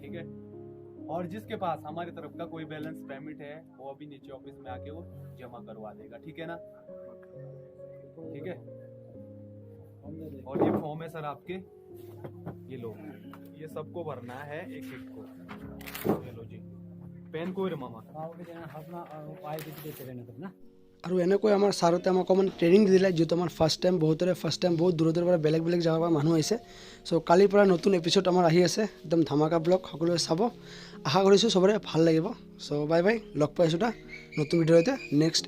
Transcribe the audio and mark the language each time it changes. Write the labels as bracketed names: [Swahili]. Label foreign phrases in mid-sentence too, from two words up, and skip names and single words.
[Hindi] ठीक है, और जिसके पास हमारी तरफ का कोई [English] balance payment [Hindi] है वो अभी नीचे ऑफिस में आके वो जमा करवा देगा। ठीक है ना, ठीक है। और ये फॉर्म है सर आपके, ये लो, ये सबको भरना है एक एक को। ये लो जी, पेन को मामा [Assamese] আৰু এনেকৈ আমাৰ ছাৰতে আমাক অকণমান ট্ৰেইনিং দিলে, যিহেতু আমাৰ [English] first time, [Assamese] বহুতৰে [English] first time, [Assamese] বহুত দূৰৰ দূৰৰ পৰা বেলেগ বেলেগ জেগাৰ পৰা মানুহ আহিছে। চ' কালিৰ পৰা নতুন এপিছড আমাৰ আহি আছে, একদম ধামাকা ব্লগ, সকলোৱে চাব, আশা কৰিছোঁ চবৰে ভাল লাগিব। চ' [English] bye bye, [Assamese] লগ পাইছোঁ এটা নতুন ভিডিঅ'তে [English] next episode.